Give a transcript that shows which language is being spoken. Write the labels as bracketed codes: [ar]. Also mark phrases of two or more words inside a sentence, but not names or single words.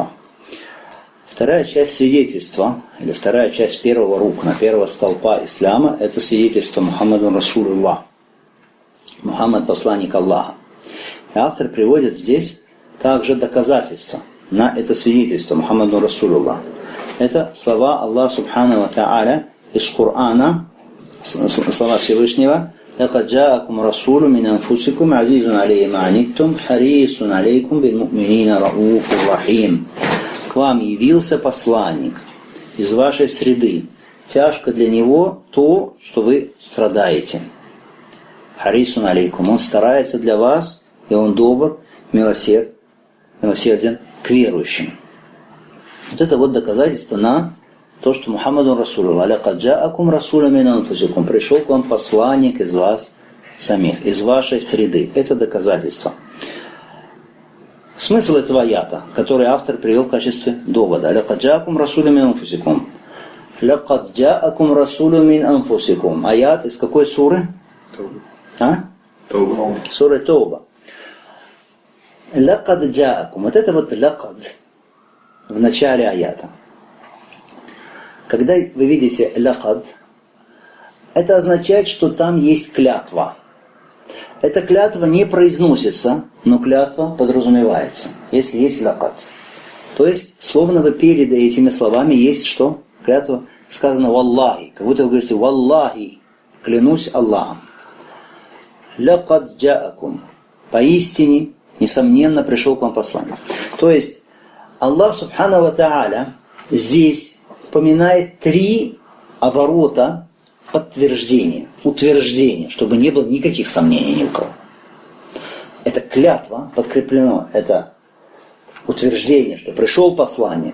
[ru] Вторая часть свидетельства, или вторая часть первого рукна, первого столпа ислама, это свидетельство [ar] محمد رسول الله. [ru] Мухаммад – посланник Аллаха. И автор приводит здесь также доказательства на это свидетельство [ar] محمد رسول الله. [ru] Это слова Аллаха [ar] سبحانه وتعالى [ru] из Корана, слова Всевышнего: [ar] «لقد جاءكم رسول من أنفسكم عزيز عليه ما عنتم حريص عليكم بالمؤمنين رءوف رحيم». [ru] К вам явился посланник из вашей среды. Тяжко для него то, что вы страдаете. [ar] حريص عليكم. [ru] Он старается для вас, и он добр, милосерден к верующим. Вот это вот доказательство на то, что [ar] محمد رسول الله, «لقد جاءكم رسول من أنفسكم», [ru] пришел к вам посланник из вас самих, из вашей среды. Это доказательство. Смысл этого аята, который автор привел в качестве довода: [ar] «لقد جاءكم رسول من أنفسكم». «لقد جاءكم رسول من أنفسكم». [ru] Аят из какой суры? Тауба. Сура Тауба. [ar] «لقد جاءكم». [ru] Вот это вот «лакад» в начале аята. Когда вы видите «лакад», это означает, что там есть клятва. Эта клятва не произносится, но клятва подразумевается, если есть «лакад». То есть, словно бы перед этими словами есть что? Клятва сказано «валлахи», как будто вы говорите «валлахи», клянусь Аллахом. [ar] «لقد جاءكم», [ru] поистине, несомненно, пришел к вам посланник. То есть, Аллах [ar] سبحانه وتعالى [ru] здесь упоминает 3 оборота подтверждения, утверждения, чтобы не было никаких сомнений ни у кого. Это клятва подкреплено, это утверждение, что пришел посланник.